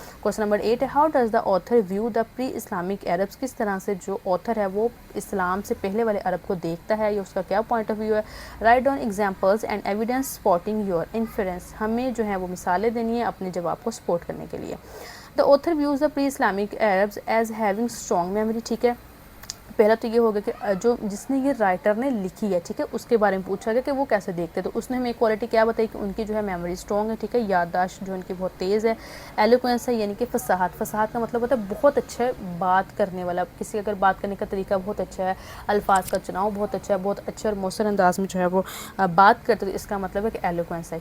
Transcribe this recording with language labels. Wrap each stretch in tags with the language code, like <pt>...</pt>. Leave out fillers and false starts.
<ur>Question number 8 ہے</ur> <en>how does the author view the pre Islamic Arabs,</en> <ur>کس طرح سے جو آتھر ہے وہ اسلام سے پہلے والے عرب کو دیکھتا ہے یا اس کا کیا پوائنٹ آف ویو ہے.</ur> <en>write down examples and evidence supporting your inference,</en> <ur>ہمیں جو ہے وہ مثالیں دینی ہے اپنے جواب کو سپورٹ کرنے کے لیے.</ur> <en>The author views the pre Islamic Arabs as having strong memory.</en> <ur>ٹھیک ہے، پہلا تو یہ ہوگا کہ جو جس نے یہ رائٹر نے لکھی ہے، ٹھیک ہے، اس کے بارے میں پوچھا گیا کہ وہ کیسے دیکھتے، تو اس نے ہمیں کوالٹی کیا بتائی کہ ان کی جو ہے میموری اسٹرانگ ہے. ٹھیک ہے، یادداشت جو ان کی بہت تیز ہے. ایلوکوینس ہے یعنی کہ فصاحت، فصاحت کا مطلب ہوتا ہے بہت اچھا بات کرنے والا، کسی اگر بات کرنے کا طریقہ بہت اچھا ہے، الفاظ کا چناؤ بہت اچھا ہے، بہت اچھے اور مؤثر انداز میں جو ہے وہ بات کرتے، تو اس کا مطلب ہے کہ ایلوکوینس ہے.</ur>